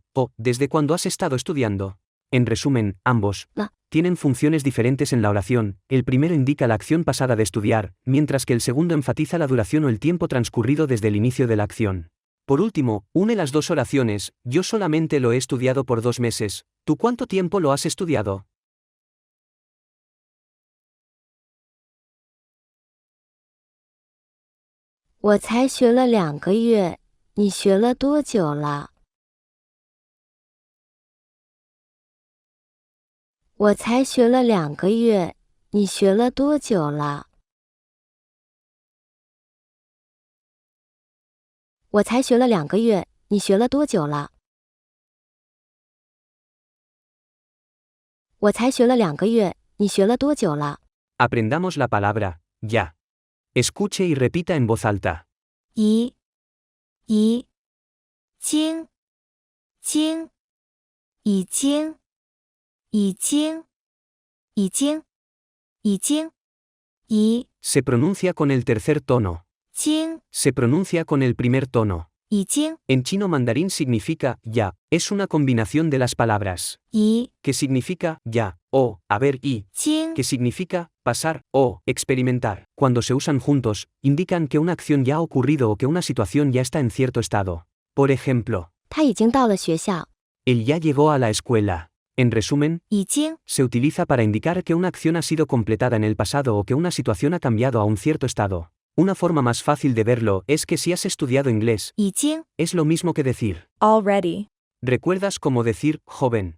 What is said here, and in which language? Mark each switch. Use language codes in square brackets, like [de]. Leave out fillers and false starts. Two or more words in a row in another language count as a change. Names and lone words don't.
[es] O ¿desde cuándo has estado estudiando? En resumen, ambos tienen funciones diferentes en la oración. El primero indica la acción pasada de estudiar, mientras que el segundo enfatiza la duración o el tiempo transcurrido desde el inicio de la acción. Por último, une las dos oraciones, yo solamente lo he estudiado por 2 meses, ¿tú cuánto tiempo lo has estudiado? [zh] 我才学了2个月， 你学了多久了？我才学了2个月，你学了多久了？我才学了2个月，你学了多久了？我才学了2个月，你学了多久了？ [es] Aprendamos la palabra ya. Escuche y repita en voz alta. [zh] 已经已 [es] Se pronuncia con el tercer tono. [zh] 经 [es] Se pronuncia con el primer tono. [zh] 已经 [es] En chino mandarín significa ya. Es una combinación de las palabras. [zh] 已 [es] Que significa ya, o, haber y. [zh] 经 [es] Que significa pasar o experimentar. Cuando se usan juntos, indican que una acción ya ha ocurrido o que una situación ya está en cierto estado. Por ejemplo, [zh] 他已经到了学校。 [es] él ya llegó a la escuela. En resumen, [zh] 已经 [es] se utiliza para indicar que una acción ha sido completada en el pasado o que una situación ha cambiado a un cierto estado. Una forma más fácil de verlo es que si has estudiado inglés, [zh] 已经 [es] es lo mismo que decir. [en] already, [es] ¿Recuerdas cómo decir joven?